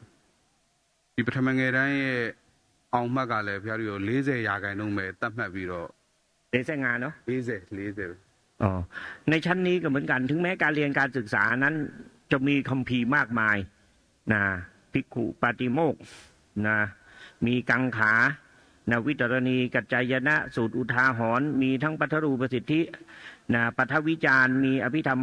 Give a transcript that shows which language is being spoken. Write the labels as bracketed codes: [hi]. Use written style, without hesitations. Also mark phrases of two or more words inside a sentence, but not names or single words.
[my] ဒီပထမငယ်တန်းရဲ့အောင်မှတ်ကလည်းဘုရားတို့40 ရာခိုင်နှုန်းပဲတတ်မှတ်ပြီးတော့ [th] เดซงานเนาะ 40 อ๋อในชั้นนี้ก็เหมือนกันถึงแม้การเรียนการศึกษานั้นจะมีคัมภีร์มากมายนะภิกขุปาติโมกข์นะมีกังขานะวิตรณี กัจจายนะสูตรอุทาหรณ์มีทั้งปัทรูปสิทธินะปัทวิจารณ์มีอภิธรรม